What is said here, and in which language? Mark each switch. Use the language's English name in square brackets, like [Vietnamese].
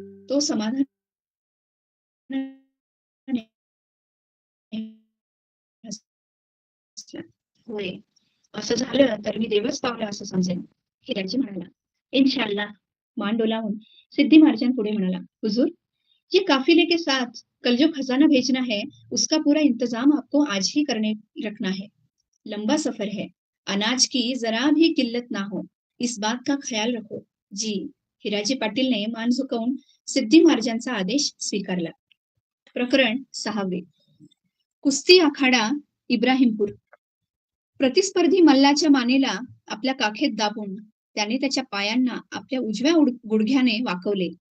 [Marathi] तो समाधान होय, असं झालं तर मी देवच पावला असं समजेन, हिराजी म्हणाला. इन्शाअल्लाह. मान डोलावून सिद्दी महाराजांपुढे म्हणाला, हुजूर, [Hindi] ये काफिले के साथ कल जो खजाना भेजना है, उसका पूरा इंतजाम आपको आज ही करने रखना है। लंबा सफर है, अनाज की जरा भी किल्लत ना हो, इस बात का ख्याल रखो. जी. [Marathi] हिराजी पाटीलने मान झुकवून सिद्धी महाराजांचा आदेश स्वीकारला. प्रकरण 6. कुस्ती आखाडा इब्राहिमपूर. प्रतिस्पर्धी मल्लाच्या मानेला आपल्या काखेत दाबून त्याने त्याच्या पायांना आपल्या उजव्या गुडघ्याने वाकवले.